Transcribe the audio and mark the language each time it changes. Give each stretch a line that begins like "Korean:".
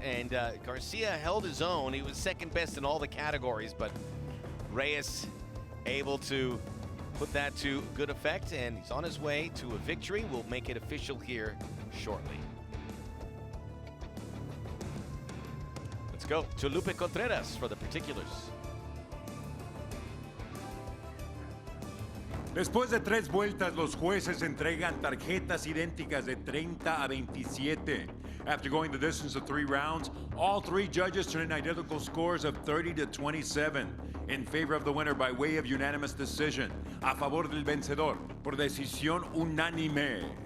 English: And Garcia held his own. He was second best in all the categories, but Reyes able to put that to good effect, and he's on his way to a victory. We'll make it official here shortly. Let's go to Lupe Contreras for the particulars.
Spanish: Después de 3 vueltas, los jueces entregan tarjetas idénticas de 30 a 27.
English: After going the distance of 3 rounds, all 3 judges turn in identical scores of 30 to 27 in favor of the winner by way of unanimous decision.
Spanish: A favor del vencedor por decisión unánime.